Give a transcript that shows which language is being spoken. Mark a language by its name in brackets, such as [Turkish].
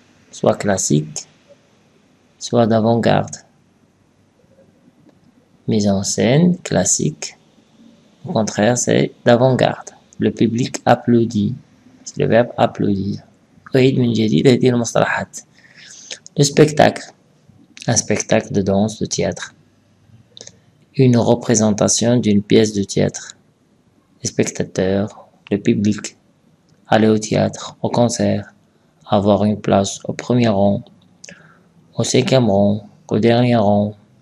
[French] Soit classique, soit d'avant-garde. Mise en scène, classique. Au contraire, c'est d'avant-garde. Le public applaudit. C'est le verbe applaudir. [Arabic] أعيد من جديد هذه المصطلحات. [French] Le spectacle. Un spectacle de danse, de théâtre. Une représentation d'une pièce de théâtre. Les spectateurs, le public. Aller au théâtre, au concert. Avoir une place au premier rang, au cinquième rang, au dernier rang.